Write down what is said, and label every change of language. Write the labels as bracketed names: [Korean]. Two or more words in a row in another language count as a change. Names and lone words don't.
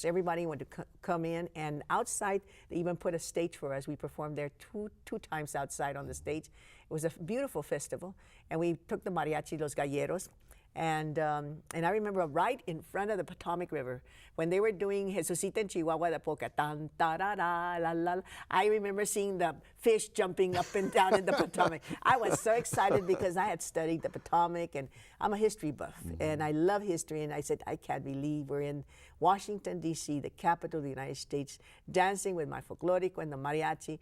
[English] Everybody wanted to come in, and outside they even put a stage for us. We performed there two times outside on the stage. It was a beautiful festival, and we took the mariachi, Los Galleros. And I remember right in front of the Potomac River, when they were doing Jesucita en Chihuahua de Poca, tan, ta, ra, ra, la, la, I remember seeing the fish jumping up and down in the Potomac. I was so excited because I had studied the Potomac, and I'm a history buff, and I love history, and I said, I can't believe we're in Washington, D.C., the capital of the United States, dancing with my folklorico and the mariachi.